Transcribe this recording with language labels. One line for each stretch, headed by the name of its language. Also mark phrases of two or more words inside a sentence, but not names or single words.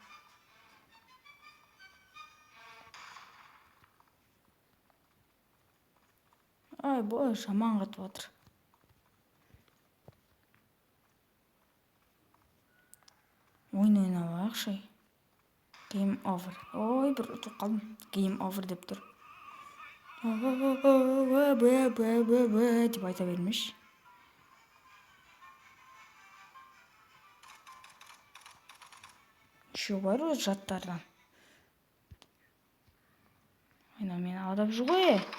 Kazakh: Бой, шаман қатып отыр. Ойын ойнауақшы.
English: Game over.
Kazakh: Бір ұтып қалдым.
English: Game over
Kazakh: деп тұр. Деп айта бермеш. Еще бар өз жаттардан. Мені алдап жүр ғой.